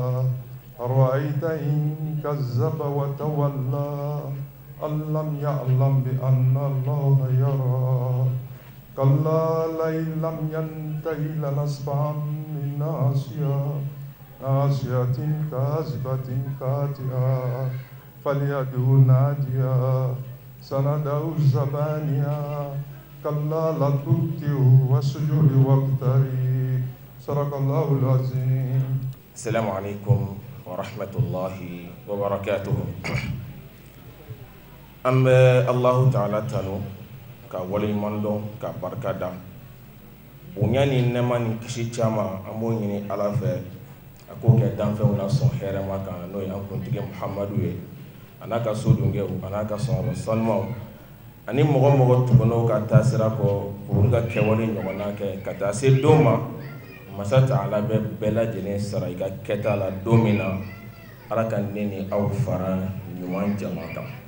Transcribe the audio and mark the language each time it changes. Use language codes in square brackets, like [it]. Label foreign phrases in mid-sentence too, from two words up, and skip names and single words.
[ar] أرأيت إن كذب وتولى أن لم يعلم بأن الله يرى كلا لئن لم ينته لنسفعا بالناصية ناصية كاذبة خاطئة فليدع ناديا سندع الزبانيا كلا لا تطعه واسجد واقترب صدق الله العظيم. السلام عليكم ورحمة الله وبركاته. [bm] an bɛ Allahu Ta'ala tanu ka waleɲuman dɔn ka barika da bonya ni nɛɛma ni kisi caman an b'o ɲini Ala fɛ a k'o kɛ danfɛnw na sɔn hɛrɛma kan n'o ye an kuntigi Muhamadu ye a n'a ka so dunkew a n'a ka sɔnhɔrɔ sanumaw ani mɔgɔ mɔgɔ tugulaw ka taasira kɔ k'olu ka kɛwale ɲɔgɔnna kɛ ka taa se don ma Masa Ta'ala bɛ bɛɛ lajɛlen sara i ka kɛta la don min na Ala ka ne ni aw fara ɲuman jama kan.